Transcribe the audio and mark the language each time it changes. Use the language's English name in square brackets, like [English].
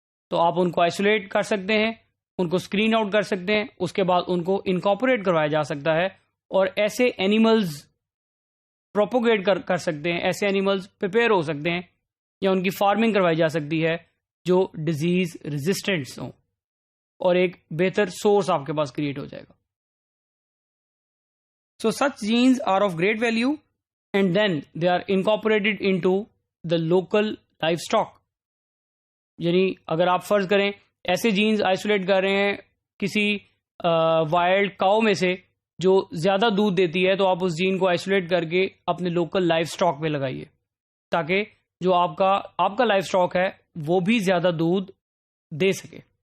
[Urdu] تو آپ ان کو آئسولیٹ کر سکتے ہیں، ان کو اسکرین آؤٹ کر سکتے ہیں، اس کے بعد ان کو انکارپوریٹ کروایا جا سکتا ہے اور ایسے اینیملز پروپوگیٹ کر سکتے ہیں، ایسے اینیملز پریپیئر ہو سکتے ہیں یا ان کی فارمنگ کروائی جا سکتی ہے جو ڈیزیز ریزسٹنٹس ہوں، اور ایک بہتر سورس آپ کے پاس کریٹ ہو جائے گا. [English] So such genes are of great value and then they are incorporated into the local livestock. [Urdu] یعنی اگر آپ فرض کریں ایسے جینز آئسولیٹ کر رہے ہیں کسی وائلڈ کاؤ میں سے جو زیادہ دودھ دیتی ہے، تو آپ اس جین کو آئسولیٹ کر کے اپنے لوکل لائف اسٹاک پہ لگائیے تاکہ جو آپ کا لائف اسٹاک ہے وہ بھی زیادہ دودھ دے سکے.